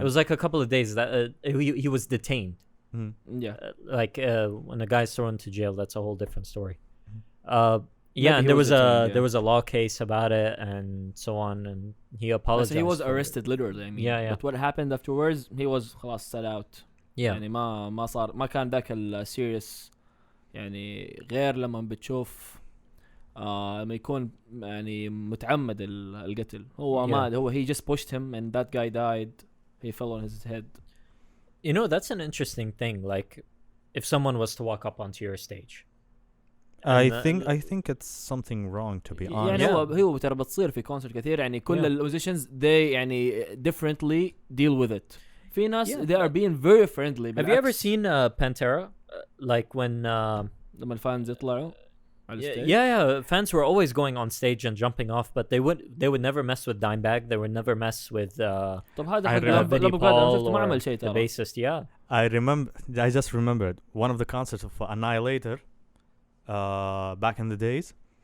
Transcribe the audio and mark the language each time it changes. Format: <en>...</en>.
<en>It was like a couple of days that he was detained. Yeah. Like when a guy's thrown to jail, that's a whole different story. Yeah, and there was a law case about it and so on, and he apologized. He was arrested literally. I mean, yeah. But what happened afterwards, he was خلاص set out. Yeah.</en> <ar>يعني ما كان ذاك</ar> <en>serious</en> <ar>يعني غير لما بتشوف لما يكون يعني متعمد القتل. هو ما هو</ar> <en>he just pushed him and that guy died, he fell on his head. You know, that's an interesting thing. Like, if someone was to walk up onto your stage, I think it's something wrong, to be honest.</en> <ar>يعني هو ترى بتصير في كونسرت كثير، يعني كل الموزيشنز they يعني</ar> <en>differently deal with it.</en> <ar>في ناس</ar> <en>they are being very friendly. Have you ever seen Pantera? Like when</en> <ar>لما الفانز يطلعوا على الستيج.</ar> <en>Yeah, fans were always going on stage and jumping off, but they would never mess with Dimebag. They would never mess with</en> <ar>طب هذا</ar> <en>Vinnie Paul</en> <ar>ما عمل شيء</ar> <en>the</en> <ar>ترى.</ar> <en>bassist. Yeah, I just remembered one of the concerts of Annihilator back in the days.</en>